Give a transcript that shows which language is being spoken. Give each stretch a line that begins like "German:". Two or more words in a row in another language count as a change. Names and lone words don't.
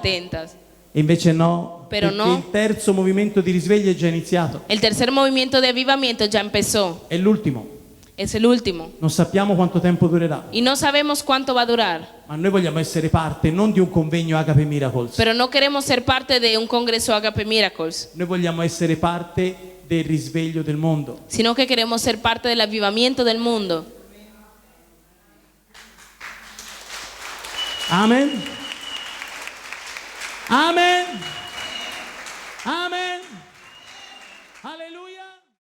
Spanish: atentas.
Italian: E invece no,
Spanish: Pero
Italian: perché no. il terzo movimento di risveglio è già iniziato.
Spanish: El tercer movimiento de avivamiento ya empezó.
Italian: È l'ultimo.
Spanish: Es el último.
Italian: Non sappiamo quanto tempo durerà,
Spanish: Y no sabemos cuánto va a durar.
Italian: ma noi vogliamo essere parte non di un convegno Agape Miracles.
Spanish: Pero no queremos ser parte de un congreso Agape Miracles,
Italian: Noi vogliamo essere parte del risveglio del mondo.
Spanish: sino que queremos ser parte del avivamiento del mundo. Amen. Amen. Amen. Alleluia.